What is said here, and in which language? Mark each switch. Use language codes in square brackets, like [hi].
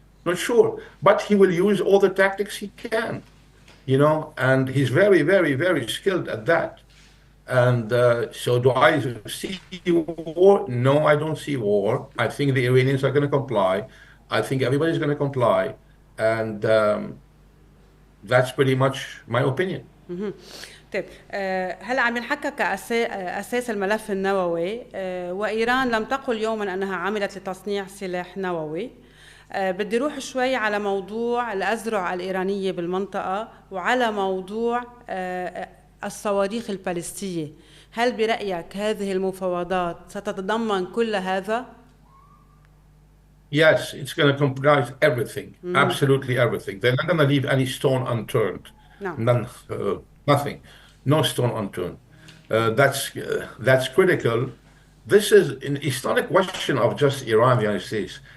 [en] Not sure, but he will use all the tactics he can, and he's very, very, very skilled at that. And so do I see war? No, I don't see war. I think the Iranians are going to comply. I think everybody's going to comply. And that's pretty much my opinion. [ar] طيب هلا عم ينحكى كأساس الملف النووي وإيران لم تقل يوما أنها عملت لتصنيع سلاح نووي. بدي روح شوي على موضوع الأزرع الإيرانية بالمنطقة وعلى موضوع الصواريخ البالستية. هل برأيك هذه المفاوضات ستتضمن كل هذا؟ [en] Yes, it's going to comprise everything, absolutely everything. They're not going to leave any stone unturned. No. None, nothing, no stone unturned. That's critical. It's not a question of just Iran, the United States.